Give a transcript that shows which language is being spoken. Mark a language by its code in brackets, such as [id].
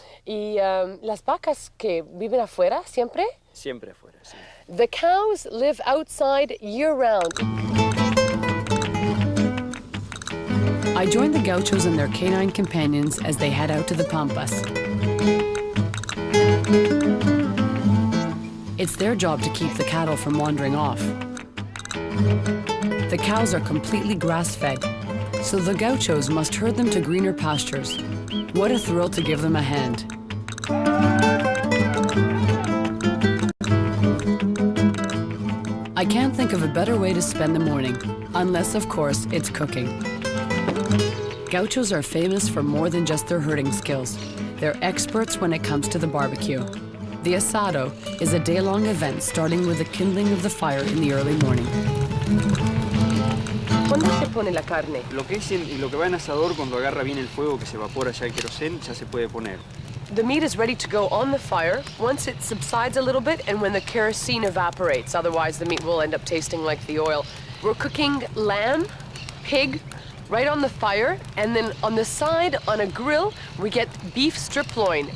[es] ¿Y las vacas que viven afuera siempre? Siempre afuera, sí. [en] The cows live outside year-round. I join the gauchos and their canine companions as they head out to the Pampas. It's their job to keep the cattle from wandering off. The cows are completely grass-fed, so the gauchos must herd them to greener pastures. What a thrill to give them a hand. I can't think of a better way to spend the morning, unless, of course, it's cooking. Gauchos are famous for more than just their herding skills. They're experts when it comes to the barbecue. The asado is a day-long event starting with the kindling of the fire in the early morning. [es] ¿Cuándo se pone la carne? Lo que va en asador, cuando agarra bien el fuego, que se evapora ya el querosén, ya se puede poner. [en] The meat is ready to go on the fire once it subsides a little bit and when the kerosene evaporates. Otherwise, the meat will end up tasting like the oil. We're cooking lamb, pig, right on the fire, and then on the side, on a grill, we get beef strip loin.